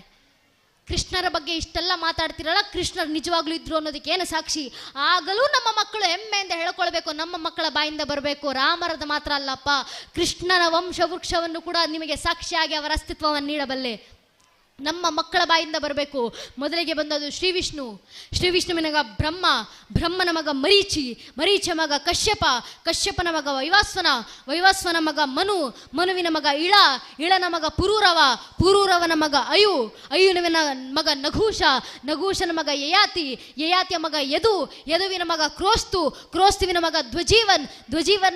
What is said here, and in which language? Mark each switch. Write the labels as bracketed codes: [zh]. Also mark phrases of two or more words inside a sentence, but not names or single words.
[kn] ಕೃಷ್ಣರ ಬಗ್ಗೆ ಇಷ್ಟೆಲ್ಲ ಮಾತಾಡ್ತಿರಲ್ಲ, ಕೃಷ್ಣರು ನಿಜವಾಗ್ಲೂ ಇದ್ರು ಅನ್ನೋದಕ್ಕೆ ಏನು ಸಾಕ್ಷಿ? ಆಗಲೂ ನಮ್ಮ ಮಕ್ಕಳು ಹೆಮ್ಮೆಯಿಂದ ಹೇಳ್ಕೊಳ್ಬೇಕು, ನಮ್ಮ ಮಕ್ಕಳ ಬಾಯಿಂದ ಬರಬೇಕು. ರಾಮರದ ಮಾತ್ರ ಅಲ್ಲಪ್ಪ, ಕೃಷ್ಣನ ವಂಶ ವೃಕ್ಷವನ್ನು ಕೂಡ ನಿಮಗೆ ಸಾಕ್ಷಿಯಾಗಿ ಅವರ ಅಸ್ತಿತ್ವವನ್ನು ನೀಡಬಲ್ಲೆ. ನಮ್ಮ ಮಕ್ಕಳ ಬಾಯಿಂದ ಬರಬೇಕು. ಮೊದಲಿಗೆ ಬಂದದ್ದು ಶ್ರೀ ವಿಷ್ಣು, ಶ್ರೀ ವಿಷ್ಣುವಿನ ಮಗ ಬ್ರಹ್ಮ, ಬ್ರಹ್ಮನ ಮಗ ಮರೀಚಿ, ಮರೀಚ ಮಗ ಕಶ್ಯಪ, ಕಶ್ಯಪನ ಮಗ ವೈವಾಸ್ವನ, ವೈವಾಸ್ವನ ಮಗ ಮನು, ಮನುವಿನ ಮಗ ಇಳ, ಇಳನ ಮಗ ಪುರೂರವ, ಪುರೂರವನ ಮಗ ಅಯು, ಅಯುವಿನ ಮಗ ನಘೂಷ, ನಘೂಷನ ಮಗ ಯಯಾತಿ, ಯಯಾತಿಯ ಮಗ ಯದು, ಯದುವಿನ ಮಗ ಕ್ರೋಸ್ತು, ಕ್ರೋಸ್ತುವಿನ ಮಗ ಧ್ವಜೀವನ್, ಧ್ವಜೀವನ